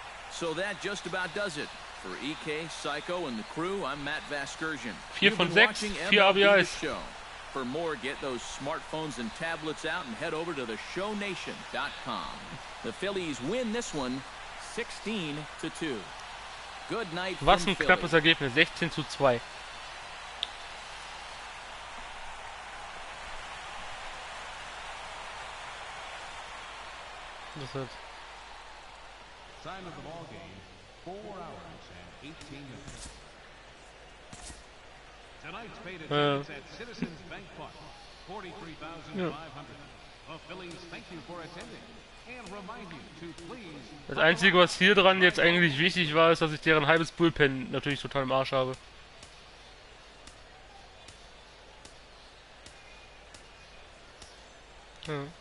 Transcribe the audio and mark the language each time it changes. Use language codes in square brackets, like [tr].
[en] So that just about does it. For EK, Psycho and the crew, I'm Matt Vasgersian. [de] 4 von 6, 4 RBIs. [en] For more, get those smartphones and tablets out and head over to theshownation.com. The Phillies win this one 16-2. Good night. [de] Was ein knappes Ergebnis, 16-2. Das wird [en] Time of the ball game, 4 hours and 18 minutes. Tonight's paid attendance at Citizens Bank Park, 43,500. The Phillies thank you for attending and remind you to please. [de] Das Einzige, was hier dran jetzt eigentlich wichtig war, ist, dass ich deren halbes Bullpen natürlich total im Arsch habe. Ja.